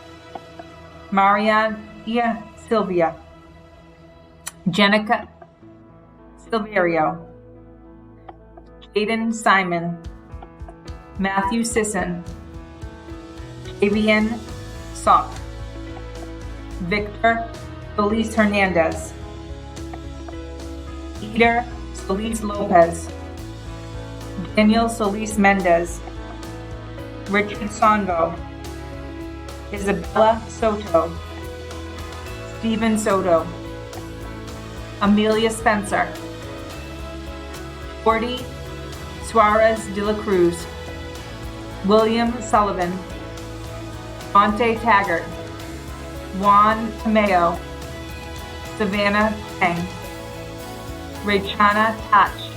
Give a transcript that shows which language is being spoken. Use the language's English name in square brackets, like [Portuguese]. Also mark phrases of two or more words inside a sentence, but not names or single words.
[English] Maria Silvia, Jenica Silverio, Jaden Simon, Matthew Sisson, Avian Sock, Victor Solis Hernandez, Eder Solis Lopez, Daniel Solis Mendez, Richard Songo, Isabella Soto, Stephen Soto, Amelia Spencer, Jordi Suarez de la Cruz, William Sullivan, Monte Taggart, Juan Tomeo, Savannah Tang, Rachana Tach,